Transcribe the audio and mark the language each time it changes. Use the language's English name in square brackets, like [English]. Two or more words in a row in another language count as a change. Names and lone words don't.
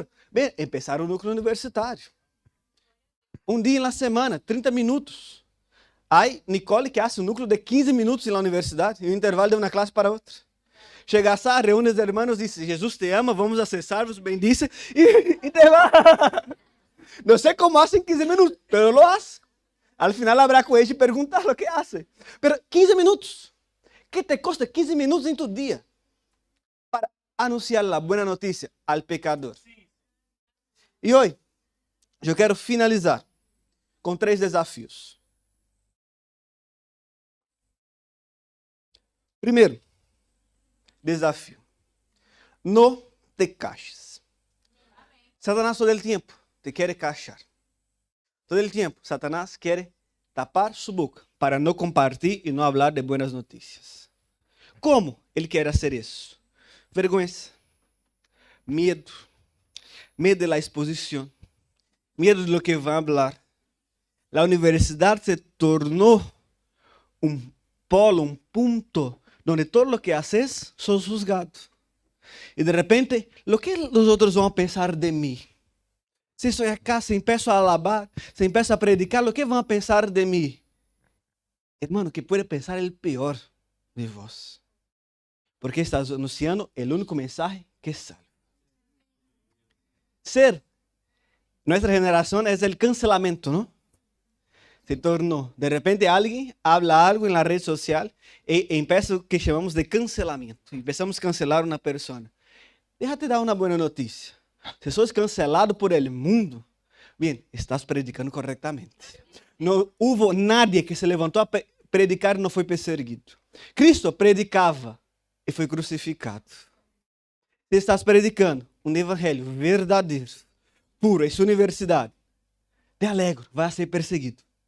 [Portuguese] Bem, começar um núcleo universitário. Um dia na semana, 30 minutos. Aí, Nicole [Spanish] que hace [Portuguese] um núcleo de 15 minutos na universidade, e um intervalo de uma classe para outra. Chega a reúne os irmãos e diz, Jesus te ama, vamos acessar-vos, bendice, e te vai. Não sei [Spanish] como hacen 15 minutos, pero lo hace. Al final habrá [Portuguese] com ele e perguntar o que hace. Pero 15 minutos. [Spanish] ¿Qué [Portuguese] te custa [Spanish] 15 minutos en tu día para anunciar la buena noticia al pecador? [Portuguese] E hoje, eu quero finalizar com 3 desafios. Primeiro, desafio. Não te caches. Satanás [Spanish] todo el [Portuguese] tempo te quer cachar. [Spanish] Todo el [Portuguese] tempo, Satanás quer tapar sua boca para não compartilhar e não falar de boas notícias. Como ele quer fazer isso? Vergüenza, medo, medo da exposição, medo de [Spanish] lo que [Portuguese] vão falar. A universidade se tornou um polo, um ponto, onde [Spanish] todo lo que haces sos juzgado. [Portuguese] E de repente, [Spanish] lo que [Portuguese] os outros vão pensar de mim? Se estou [Spanish] acá, se empiezo a alabar, se empiezo a predicar, [Portuguese] o que vão pensar de mim? Hermano, que pode pensar o pior de vós. Porque estás anunciando o único mensaje que salva. Ser, nossa geração é o cancelamento, não? Se tornou, de repente alguém habla algo na rede social e empieza o que chamamos de cancelamento. Empezamos a cancelar uma pessoa. Déjate dar uma boa notícia. [Spanish] Se sos cancelado por el mundo, bien, estás predicando correctamente. [Portuguese] Não houve nadie que se levantou a predicar e não foi perseguido. Cristo predicava e foi crucificado. Se estás predicando um evangelho verdadeiro, puro, em sua universidade, te alegro, vai ser perseguido.